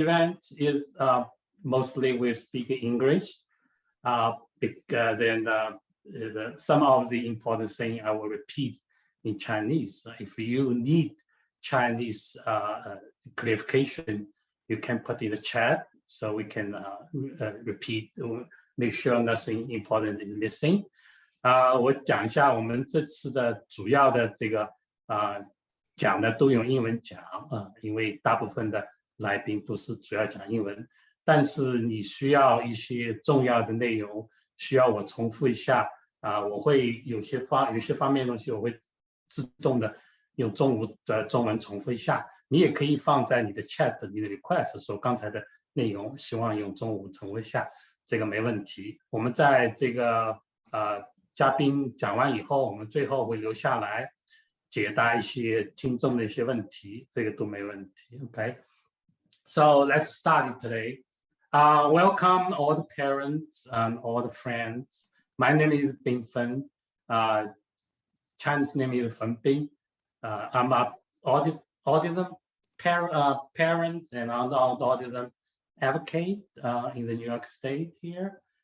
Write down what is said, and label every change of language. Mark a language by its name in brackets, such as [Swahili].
[English] event is mostly we speak English, because then some of the important things I will repeat in Chinese. If you need Chinese clarification, you can put in the chat so we can repeat, make sure nothing important is missing. [Chinese] 我讲一下我们这次的主要的这个讲的都用英文讲因为大部分的来宾都是主要讲英文，但是你需要一些重要的内容需要我重复一下我会有些方面的东西我会自动的用中文重复一下，你也可以放在你的 chat 你的 request 说刚才的内容希望用中文重复一下，这个没问题。我们在这个嘉宾讲完以后，我们最后会留下来解答一些听众的一些问题，这个都没问题。 [English] Okay, so let's start it today. Welcome all the parents and all the friends. My name is Bing Fen. Chinese name is Fen Bing. I'm an autism parent and autism advocate in the New York State here.